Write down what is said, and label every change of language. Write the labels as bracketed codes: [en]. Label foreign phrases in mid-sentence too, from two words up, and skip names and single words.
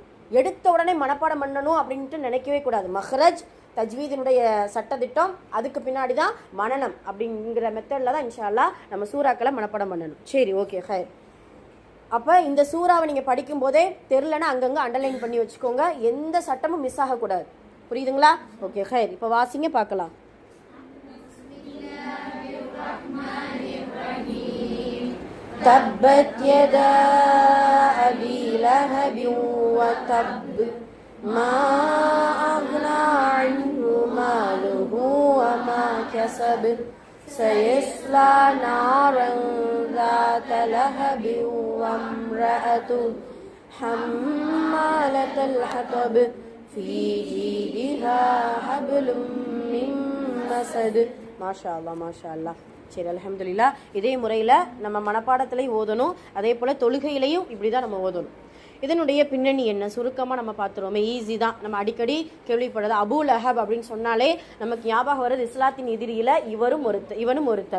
[ta] எடுத்த உடனே மனப்பாடம் பண்ணணும் அப்படின்ட்டு நினைக்கவே கூடாது. மஹ்ரஜ் தஜ்வீதினுடைய சட்டத்திட்டம், அதுக்கு பின்னாடி தான் மனனம் அப்படிங்கிற மெத்தடில் தான் [ar] إن شاء الله [ta] நம்ம சூறாக்களை மனப்பாடம் பண்ணணும். சரி, ஓகே ஹைர். அப்போ இந்த சூறாவை நீங்கள் படிக்கும் போதே தெரிலன்னா அங்கங்கே அண்டர்லைன் பண்ணி வச்சுக்கோங்க. எந்த சட்டமும் மிஸ் ஆகக்கூடாது. புரியுதுங்களா? ஓகே ஹைர். இப்போ வாசிங்க பார்க்கலாம். [ar] تبت يدا أبي لهب وتب ما أغنى عنه ماله وما كسب سيصلى نارا ذات لهب وامرأته حمالة الحطب في جيدها حبل من مسد. ما شاء الله ما شاء الله. சரி, الحمد لله. [ta] இதே முறையில் நம்ம மனப்பாடத்திலையும் ஓதணும், அதே போல் தொழுகையிலையும் இப்படி தான் நம்ம ஓதணும். இதனுடைய பின்னணி என்ன சுருக்கமாக நம்ம பார்த்துருவோமே, ஈஸி தான். நம்ம அடிக்கடி கேள்விப்படுறது அபூ லஹப் அப்படின்னு சொன்னாலே நமக்கு ஞாபகம் வருது இஸ்லாத்தின் எதிரியில் இவனும் ஒருத்தர்.